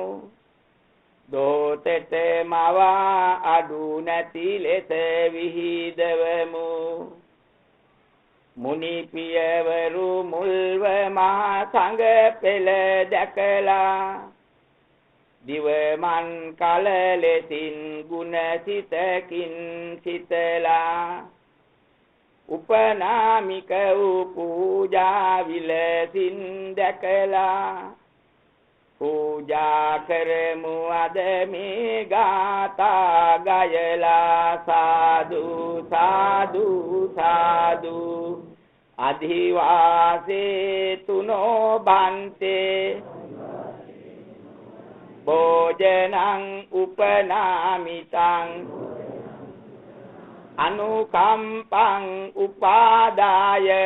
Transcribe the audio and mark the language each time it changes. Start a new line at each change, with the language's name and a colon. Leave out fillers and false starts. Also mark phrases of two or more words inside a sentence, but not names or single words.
Sinhala: දෝතෙත මවා අඩු නැති ලෙස විහිදවමු මුනි පියවරු මුල්ව මහා සංඝ පෙළ දැකලා දිවමන් කල ලෙසින් ගුණ සිතකින් සිතලා උපනාමික වූ පූජා විලසින් දැකලා පූජා කරමු අද මේ ගාථා ගයලා සාදු සාදු සාදු
Pali: අධිවාසේ තුනෝ බන්තේ භෝජනං උපනාමිතං අනුකම්පං උපාදාය